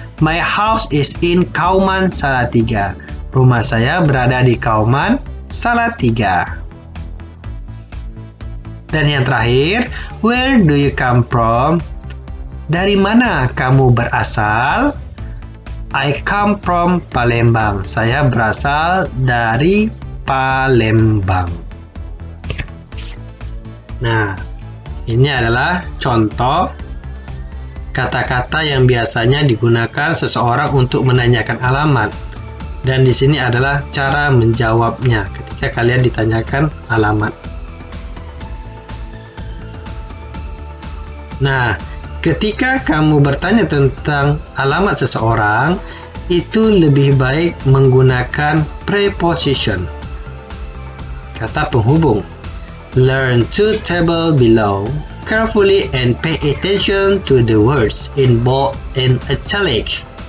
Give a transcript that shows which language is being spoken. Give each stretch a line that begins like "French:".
English: My house is in Kauman Salatiga.
Indonesian: Rumah saya berada di Kauman Salatiga. Dan yang terakhir,
English: where do you come from?
Indonesian: Dari mana kamu berasal?
English: I come from Palembang.
Indonesian: Saya berasal dari Palembang. Nah, ini adalah contoh kata-kata yang biasanya digunakan seseorang untuk menanyakan alamat. Dan di sini adalah cara menjawabnya ketika kalian ditanyakan alamat. Nah, ketika kamu bertanya tentang alamat seseorang, itu lebih baik menggunakan preposition, kata penghubung.
English: Learn two tables below carefully and pay attention to the words in bold and italic.